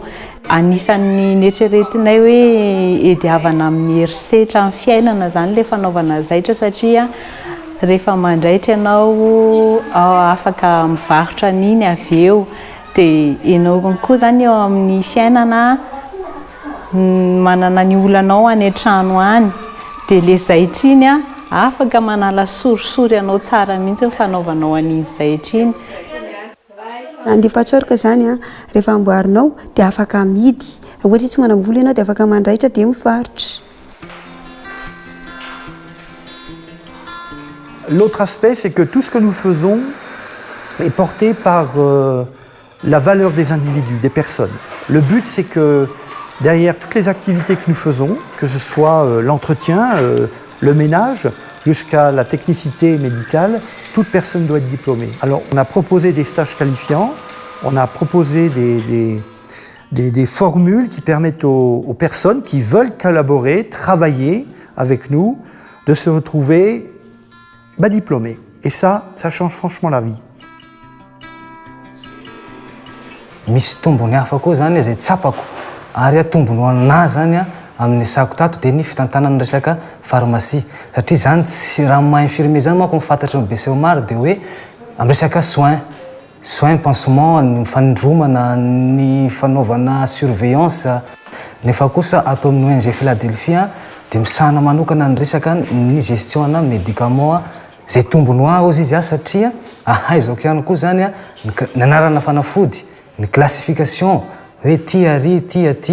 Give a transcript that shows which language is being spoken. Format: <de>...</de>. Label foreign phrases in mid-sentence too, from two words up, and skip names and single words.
<mg>Anisan'ny neritreretinay hoe ediavana amin'ny herisetra amin'ny fiainana zany le fanaovana zaitra satria rehefa mandraitra ianao afaka mivarotra an'iny avy eo dia ianao koa zany eo amin'ny fiainana manana ny olanao any an-trano any dia le zaitra iny afaka manala sorisory ianao tsara mihitsy ny fanaovanao an'iny zaitra iny. Andefa tsorika zany rehefa amboarinao dia afaka amidy, raha ohatra tsy manam-bola ianao dia afaka mandraitra dia mivarotra.</mg> <fr>L'autre aspect, c'est que tout ce que nous faisons est porté par la valeur des individus, des personnes. Le but, c'est que derrière toutes les activités que nous faisons, que ce soit l'entretien, le ménage, jusqu'à la technicité médicale, toute personne doit être diplômée. Alors, on a proposé des stages qualifiants, on a proposé des formules qui permettent aux personnes qui veulent collaborer, travailler avec nous, de se retrouver diplômés. Et ça change franchement la vie.</fr> <mg>Misy tombony hafa koa zany izay tsapako ary tombony ho aminahy zany amin'ny sako tato dia ny fitantanana resaka pharmacie satria zany tsy raha maha infirmier zany manko mifantatry ny BCO maro dia hoe amin'ny resaka</mg> <fr>soin pansement</fr> <mg>ny fanindromana ny fanaovana surveillance nefa kosa ato amin'ny ONG Philadelphia dia misahana manokana ny resaka ny gestion na médicament zay tombony ho azy izy satria ahaizako ihany koa zany ny anarana fanafody ny classification hoe ty ary ty aty.</mg>